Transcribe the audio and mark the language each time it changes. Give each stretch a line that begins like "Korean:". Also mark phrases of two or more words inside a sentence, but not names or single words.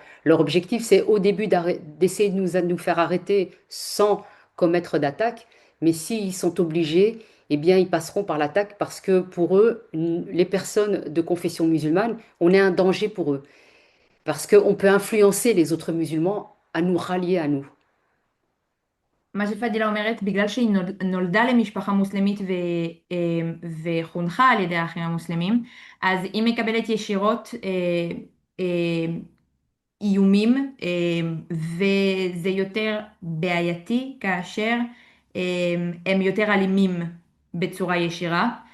French: Leur objectif, c'est au début d'essayer de nous faire arrêter sans commettre d'attaque, mais s'ils sont obligés, eh bien, ils passeront par l'attaque parce que pour eux, les personnes de confession musulmane, on est un danger pour eux. Parce qu'on peut influencer les autres musulmans à nous rallier à nous.
Hebrew: מה שפדילה אומרת, בגלל שהיא נולדה למשפחה מוסלמית וחונכה על ידי האחים המוסלמים, אז היא מקבלת ישירות איומים, וזה יותר בעייתי כאשר הם יותר אלימים בצורה ישירה.